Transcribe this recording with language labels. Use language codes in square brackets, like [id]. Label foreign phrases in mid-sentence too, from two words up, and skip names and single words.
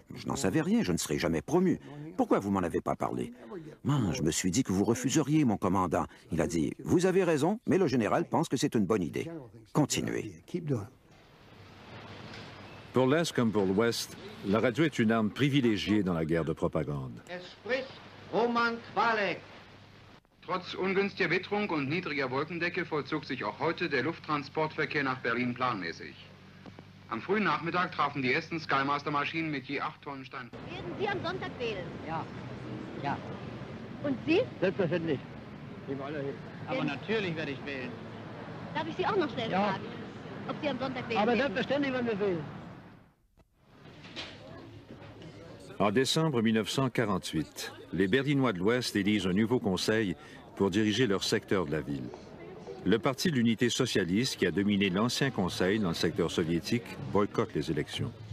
[fr] Je n'en savais rien, je ne serai jamais promu. Pourquoi vous m'en avez pas parlé? » Je me suis dit que vous refuseriez, mon commandant. Il a dit « Vous avez raison, mais le général pense que c'est une bonne idée. Continuez. » Pour l'Est comme pour l'Ouest, la radio est une arme privilégiée dans la guerre de propagande. [de] Trotz ungünstiger Witterung und niedriger Wolkendecke vollzog sich auch heute der Lufttransportverkehr nach Berlin planmäßig. Am frühen Nachmittag trafen die ersten Skymaster-Maschinen mit je 8 Tonnen Stand. Werden Sie am Sonntag wählen? Ja. Ja. Und Sie? Selbstverständlich. Aber natürlich werde ich wählen. Darf ich Sie auch noch schnell fragen, ob Sie am Sonntag wählen Aber werden? selbstverständlich werden wir wählen. [fr] En décembre 1948, les Berlinois de l'Ouest élisent un nouveau conseil pour diriger leur secteur de la ville. Le Parti de l'Unité socialiste, qui a dominé l'ancien conseil dans le secteur soviétique, boycotte les élections.